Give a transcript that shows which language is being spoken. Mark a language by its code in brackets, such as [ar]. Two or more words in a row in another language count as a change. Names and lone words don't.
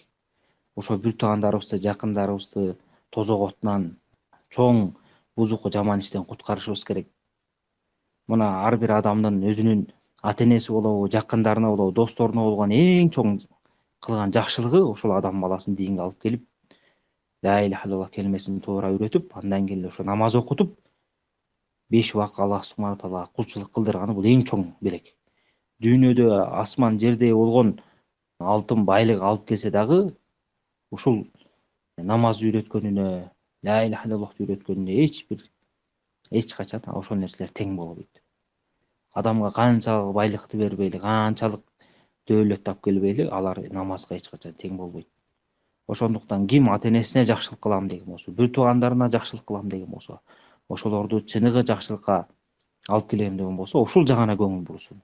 [ky] Ошо бир туугандарыбызды, жакындарыбызды тозок отунан, чоң бузуку жаман иштен куткарышыбыз керек. Мына ар бир адамдын өзүнүн ата энеси болобу, жакындарына болобу, досторуна болгон эң чоң кылган жакшылыгы ошол адам баласын динге алып келип, [ar] لا إله إلا الله [ky] келмесин туура үйрөтүп, андан кийин ошо намаз окутуп, 5 убакыт [ar] الله سبحانه تعالى [ky] кулчулук кылдырганы бул эң чоң белек. Дүйнөдө асман жерде болгон алтын байлык алып келсе дагы ушул намаз үйрөткөнүнө, [ar] لا إله إلا الله [ky] үйрөткөнүнө эч качан ошол нерселер тең болбойт. Адамга канчалык байлыкты бербейли, канчалык дөөлөт тап келбейли, алар намазга эч качан тең болбойт. Ошондуктан ким ата энесине жакшылык кылам деген болсо, бир туугандарына жакшылык кылам деген болсо, ошолорду чыныгы жакшылыкка алып келем деген болсо, ушул жагына көңүл бурсун.